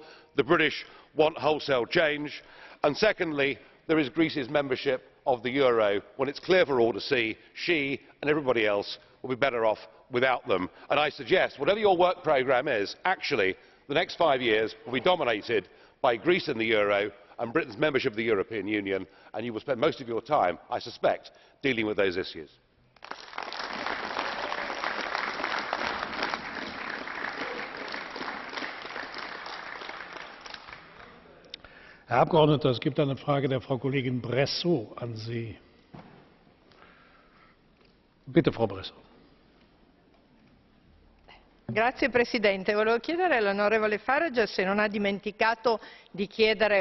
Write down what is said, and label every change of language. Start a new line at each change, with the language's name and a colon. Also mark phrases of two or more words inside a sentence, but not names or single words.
English: The British want wholesale change. And secondly, there is Greece's membership of the euro, when it's clear for all to see she and everybody else will be better off without them. And I suggest, whatever your work programme is, actually the next 5 years will be dominated by Greece and the euro and Britain's membership of the European Union, and you will spend most of your time, I suspect, dealing with those issues.
German: Herr Abgeordneter, es gibt eine Frage der Frau Kollegin Bresso an Sie. Bitte, Frau Bresso.
Italian: Grazie Presidente. Volevo chiedere all'onorevole Farage se non ha dimenticato di chiedere